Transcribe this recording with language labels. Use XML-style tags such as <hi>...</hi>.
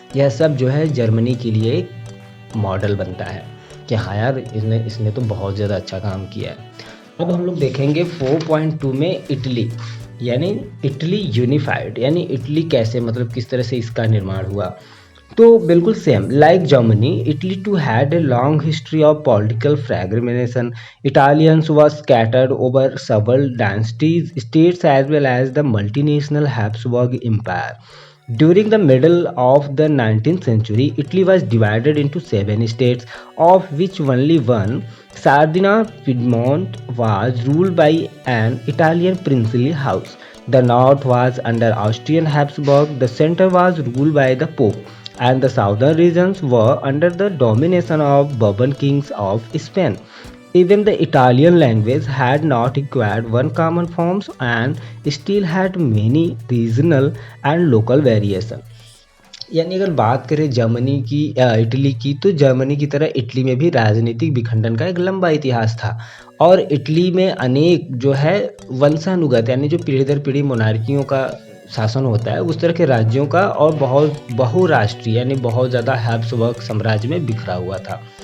<hi>यह सब जो है जर्मनी के लिए एक मॉडल बनता है कि हाँ यार इसने तो बहुत ज़्यादा अच्छा काम किया है। अब हम लोग देखेंगे 4.2 में इटली, यानी इटली यूनिफाइड, यानी इटली कैसे, मतलब किस तरह से इसका निर्माण हुआ। तो बिल्कुल</hi> <en>Same like Germany, Italy too had a long history of political fragmentation. Italians was scattered over several dynasties, states as well as the multinational Habsburg Empire. During the middle of the 19th century, Italy was divided into 7 states, of which only one, Sardinia Piedmont, was ruled by an Italian princely house. The north was under Austrian Habsburg, the center was ruled by the Pope, and the southern regions were under the domination of Bourbon kings of Spain. Even the Italian language had not acquired one common forms and still had many regional and local variation.</en> <hi>यानी अगर बात करें Germany की Italy की, तो Germany की तरह Italy में भी राजनीतिक विखंडन का एक लंबा इतिहास था और इटली में अनेक जो है वंशानुगत, यानी जो पीढ़ी दर पीढ़ी मोनार्कियों का शासन होता है उस तरह के राज्यों का, और बहुत बहुराष्ट्रीय यानी बहुत ज़्यादा हैब्सबर्ग साम्राज्य में बिखरा हुआ था।</hi>